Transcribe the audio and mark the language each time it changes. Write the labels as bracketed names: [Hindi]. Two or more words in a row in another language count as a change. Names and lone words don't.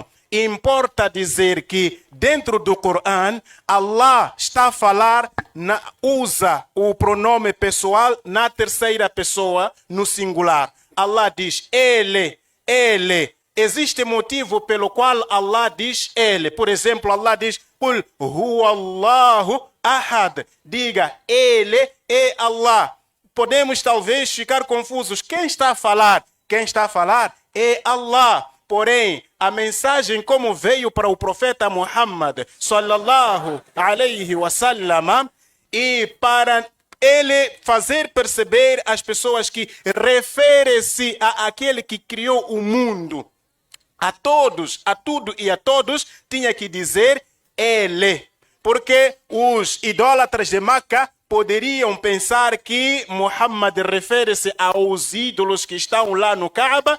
[Portuguese] Importa dizer que dentro do Corão, Allah está a falar, usa o pronome pessoal na terceira pessoa, no singular. Allah diz ele, ele. Existe motivo pelo qual Allah diz ele. Por exemplo, Allah diz, [Arabic] قل هو الله أحد. [Portuguese] Diga, ele é Allah. Podemos talvez ficar confusos. Quem está a falar? Quem está a falar é Allah. Porém, a mensagem como veio para o profeta Muhammad [Arabic] صلى الله عليه وسلم, [Portuguese] e para ele fazer perceber às pessoas que refere-se àquele que criou o mundo, a todos, a tudo e a todos, tinha que dizer ele. Porque os idólatras de Meca poderiam pensar que Muhammad refere-se aos ídolos que estão lá no Kaaba.